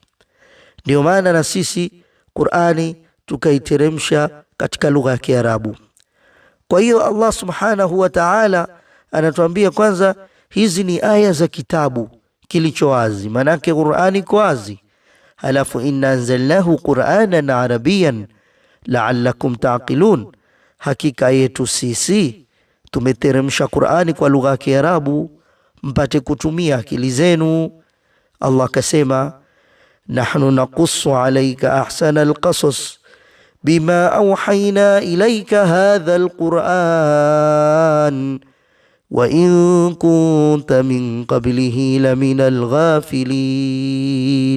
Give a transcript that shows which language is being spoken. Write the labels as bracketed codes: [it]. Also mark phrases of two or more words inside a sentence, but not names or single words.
[sw] Ndio maana na sisi Qur'ani tukaiteremsha katika lugha ya Kiarabu. Kwa hiyo Allah [ar] سبحانه وتعالى [sw] anatuambia kwanza, hizi ni aya za kitabu kilicho wazi, manake Qur'ani iko wazi. [ar] Halafu إنا أنزلناه قرآنا عربيا لعلكم تعقلون, [sw] hakika yetu sisi tumeteremsha Qur'ani kwa lugha ya Kiarabu mpate kutumia akili zenu. [ar] Allah kasema, نحن نقص عليك أحسن القصص بما أوحينا إليك هذا القرآن وإن كنت من قبله لمن الغافلين.